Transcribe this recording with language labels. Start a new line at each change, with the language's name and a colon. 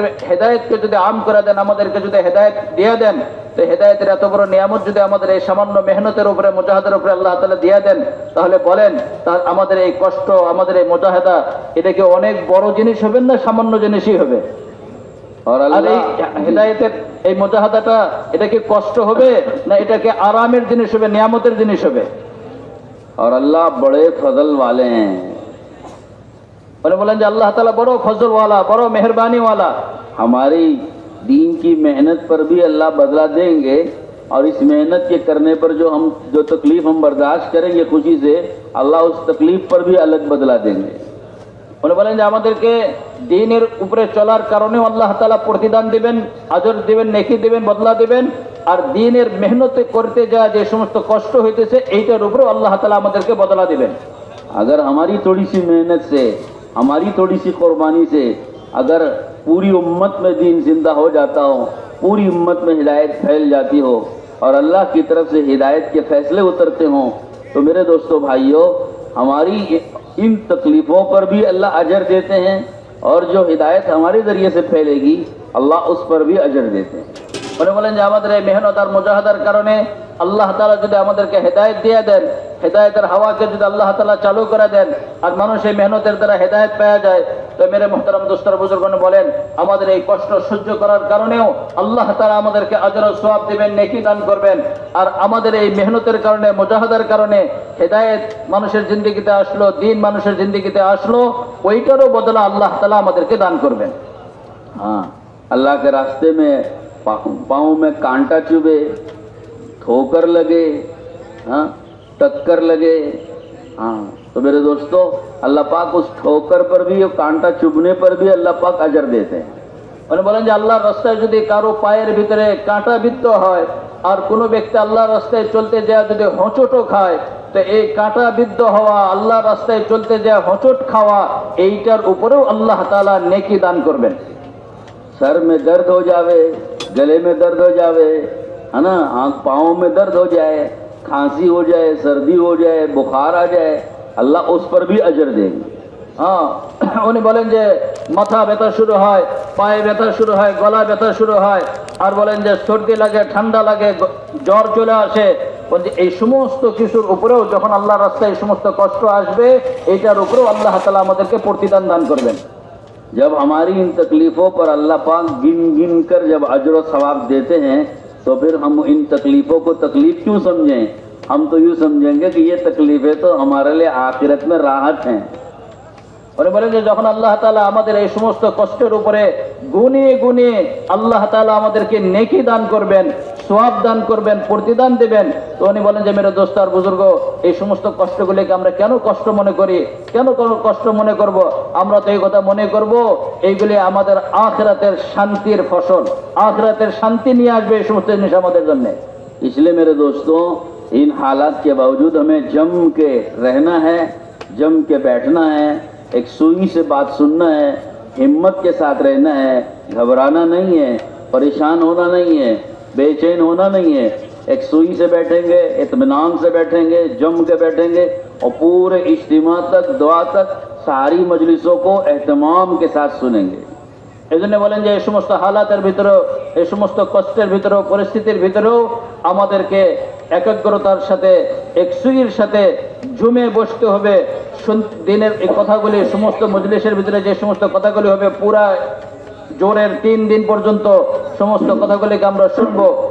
Bangla: হেদায়েতকে যদি আম করে দেন, আমাদেরকে যদি হেদায়েত দিয়ে দেন, তো হেদায়েতের এত বড় নিয়ামত যদি আমাদের এই সামান্য মেহনতের উপরে, মুজাহাদার উপরে আল্লাহ তাআলা দিয়ে দেন, তাহলে বলেন তার আমাদের এই কষ্ট, আমাদের এই মুজাহাদা, এটা কি অনেক বড় জিনিস হবে না সামান্য জিনিসই হবে?
Hindi: और
Bangla: আর এই হেদায়েতের এই মুজাহাদাটা, এটা কি কষ্ট হবে না এটা কি আরামের জিনিস হবে, নিয়ামতের জিনিস হবে?
Hindi: और अल्लाह बड़े फजल वाले हैं।
Bangla: উনি বলেন যে আল্লাহ তাআলা বড় ফজলওয়ালা, বড় মেহেরবানিওয়ালা।
Hindi: हमारी दीन की मेहनत पर भी अल्लाह बदला देंगे, और इस मेहनत के करने पर जो तकलीफ हम बर्दाश्त करेंगे खुशी से, अल्लाह उस तकलीफ पर भी अलग बदला देंगे।
Bangla: উনি বলেন যে আমাদেরকে দ্বীনের উপরে চলার কারণেও আল্লাহ তাআলা প্রতিদান দিবেন, আজর দিবেন, নেকি দিবেন, বদলা দিবেন, আর দ্বীনের মেহনতে করতে যাওয়া যে সমস্ত কষ্ট হইতেছে এইটার উপরেও আল্লাহ তাআলা আমাদেরকে বদলা দিবেন।
Hindi: अगर हमारी थोड़ी सी मेहनत से, हमारी थोड़ी सी कुर्बानी से अगर पूरी उम्मत में दीन जिंदा हो जाता हो, पूरी उम्मत में हिदायत फैल जाती हो और अल्लाह की तरफ से हिदायत के फैसले उतरते हों, तो मेरे दोस्तों भाइयों, हमारी इन तकलीफ़ों पर भी अल्लाह अजर देते हैं, और जो हिदायत हमारे ज़रिए से फैलेगी अल्लाह उस पर भी अजर देते हैं।
Bangla: উনি বলেন যে আমাদের এই মেহনত আর মুজাহাদার কারণে আল্লাহ তাআলা যদি আমাদেরকে হেদায়েত দিয়ে দেন, হেদায়েতের হাওয়াকে যদি আল্লাহ তাআলা চালু করে দেন, আর মানুষ এই মেহনতের দ্বারা হেদায়েত পেয়ে যায়, তো মেরে মুহতারাম দোস্তর বুজুর্গগণ বলেন আমাদের এই কষ্ট সহ্য করার কারণেও আল্লাহ তাআলা আমাদেরকে আজর ও সওয়াব দিবেন, নেকি দান করবেন। আর আমাদের এই মেহনতের কারণে, মুজাহাদার কারণে হেদায়েত মানুষের জিন্দেগিতে আসলো, দ্বীন মানুষের জিন্দেগিতে আসলো, ওইটারও বদলা আল্লাহ তাআলা আমাদেরকে দান করবেন।
Hindi: हाँ, अल्लाह के रास्ते में पाँव में कांटा चुभे, ठोकर लगे, हाँ, टक्कर लगे, हाँ, तो मेरे दोस्तों अल्लाह पाक उस ठोकर पर भी और कांटा चुभने पर भी अल्लाह पाक अजर देते हैं।
Bangla: উনি বলেন যে আল্লাহর রাস্তায় যদি কারো পায়ের ভিতরে কাঁটা বিদ্ধ হয়, আর কোনো ব্যক্তি আল্লাহর রাস্তায় চলতে যায় যদি হোঁচটও খায়, তো এই কাঁটা বিদ্ধ হওয়া, আল্লাহর রাস্তায় চলতে যায় হোঁচট খাওয়া, এইটার উপরেও আল্লাহ তাআলা নেকি দান করবেন।
Hindi: सर में दर्द हो जावे, गले में दर्द हो जावे, है ना, आँख पाँव में दर्द हो जाए, खांसी हो जाए, सर्दी हो जाए, बुखार आ जाए, अल्लाह उस पर भी अजर देंगे।
Bangla: হ্যাঁ, উনি বলেন যে মাথা ব্যথা শুরু হয়, পায়ে ব্যথা শুরু হয়, গলা ব্যথা শুরু হয়, আর বলেন যে সর্দি লাগে, ঠান্ডা লাগে, জ্বর চলে আসে, বলছে এই সমস্ত কিছুর উপরেও যখন আল্লাহর রাস্তায় এই সমস্ত কষ্ট আসবে, এইটার উপরেও আল্লাহ তাআলা আমাদেরকে প্রতিদান দান করবেন।
Hindi: जब हमारी इन तकलीफ़ों पर अल्लाह पाक गिन गिन कर जब अजर व सवाब देते हैं, तो फिर हम इन तकलीफ़ों को तकलीफ़ क्यों समझें? हम तो यूँ समझेंगे कि ये तकलीफ़ें तो हमारे लिए आखिरत में राहत हैं।
Bangla: উনি বলেন যে যখন আল্লাহ তাআলা আমাদের এই সমস্ত কষ্টের উপরে গুনিয়ে গুনিয়ে আল্লাহ তাআলা আমাদেরকে নেকি দান করবেন, সওয়াব দান করবেন, প্রতিদান দেবেন, তো উনি বলেন যে মেরে দোস্ত আর বুজুর্গ, এই সমস্ত কষ্টগুলিকে আমরা কেন কষ্ট মনে করি, কেন কষ্ট মনে করব? আমরা তো এই কথা মনে করব এইগুলি আমাদের আখিরাতের শান্তির ফসল, আখিরাতের শান্তি নিয়ে আসবে এই সমস্ত জিনিস আমাদের জন্য।
Hindi: इसलिए मेरे दोस्तों, इन हालात के बावजूद हमें जम के रहना है, जम के बैठना है, एक सुई से बात सुनना है, हिम्मत के साथ रहना है, घबराना नहीं है, परेशान होना नहीं है, बेचैन होना नहीं है। एक सुई से बैठेंगे, इत्मीनान से बैठेंगे, जम के बैठेंगे, और पूरे इज्तिमा तक, दुआ तक सारी मजलिसों को एहतमाम के साथ सुनेंगे।
Bangla: এই জন্য বলেন যে এই সমস্ত হালাতের ভিতরেও, এই সমস্ত কষ্টের ভিতরেও, পরিস্থিতির ভিতরেও আমাদেরকে একাগ্রতার সাথে, একসুইয়ের সাথে জমে বসতে হবে। দিনের এই কথাগুলি, সমস্ত মজলিসের ভিতরে যে সমস্ত কথাগুলি হবে, পুরা জোরের 3 দিন পর্যন্ত সমস্ত কথাগুলিকে আমরা শুনবো।